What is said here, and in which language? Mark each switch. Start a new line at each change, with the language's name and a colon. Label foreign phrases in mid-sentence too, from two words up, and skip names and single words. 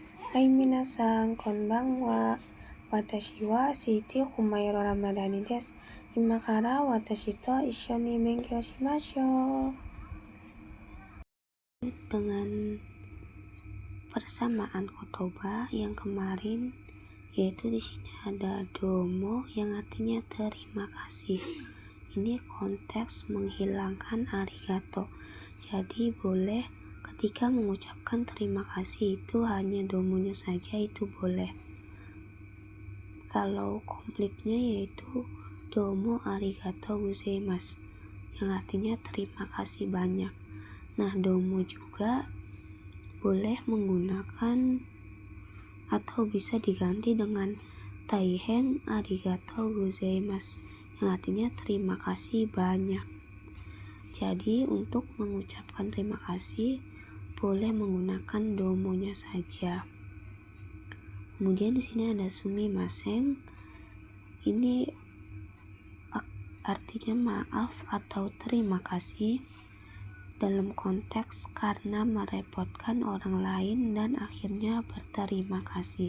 Japanese: Hai minasan, konbanwa. Watashi wa Siti Humairo Ramadani desu. 今から私と一緒に勉強しましょう.
Indonesian: Dengan persamaan kotoba yang kemarin, yaitu di sini ada domo yang artinya terima kasih. Ini konteks menghilangkan arigato. Jadi boleh ketika mengucapkan terima kasih itu hanya domonya saja, itu boleh. Kalau komplitnya yaitu
Japanese: どうもありがとうございます,
Indonesian: yang artinya terima kasih banyak. Nah, domo juga boleh menggunakan atau bisa diganti dengan
Japanese: 大変ありがとうございます,
Indonesian: yang artinya terima kasih banyak. Jadi untuk mengucapkan terima kasih boleh menggunakan domonya saja. Kemudian di sini ada sumimasen. Ini artinya maaf atau terima kasih dalam konteks karena merepotkan orang lain dan akhirnya berterima kasih.